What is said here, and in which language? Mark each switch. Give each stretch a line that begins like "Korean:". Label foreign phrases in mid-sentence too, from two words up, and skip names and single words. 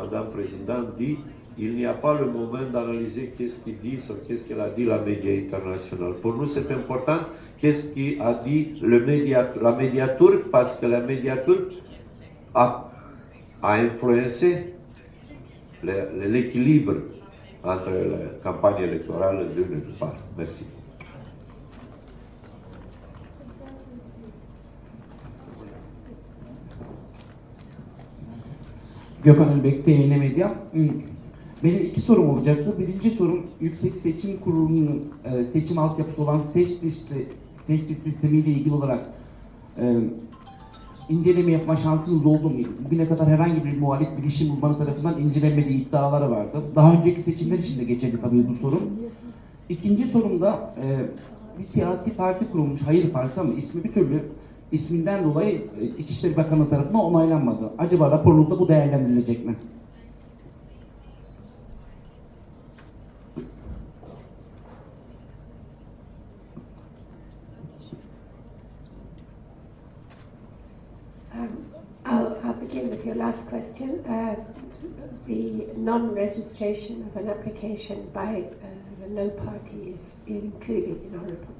French: Madame la Présidente dit, il n'y a pas le moment d'analyser qu'est-ce qu'il dit, qu'est-ce qu'elle a dit la média internationale. Pour nous, c'est important qu'est-ce qu'a dit la média turque, parce que la média turque a influencé l'équilibre entre la campagne électorale d'une part. Merci.
Turkish: Gökhan Elbek, TYN Medya. Benim iki sorum olacaktı. Birinci sorum, Yüksek Seçim Kurulu'nun seçim altyapısı olan seç liste sistemiyle ilgili olarak inceleme yapma şansınız oldu mu? Bugüne kadar herhangi bir muhalif bilişim uzmanı tarafından incelenmediği iddiaları vardı. Daha önceki seçimler için de geçerli tabii bu sorum. İkinci sorum da bir siyasi parti kurulmuş, Hayır Partisi, ama ismi bir türlü isminden dolayı İçişleri Bakanı tarafından onaylanmadı. Acaba raporunuzda bu değerlendirilecek mi?
English: I'll begin with your last question. The non-registration of an application by the no party is included in our report.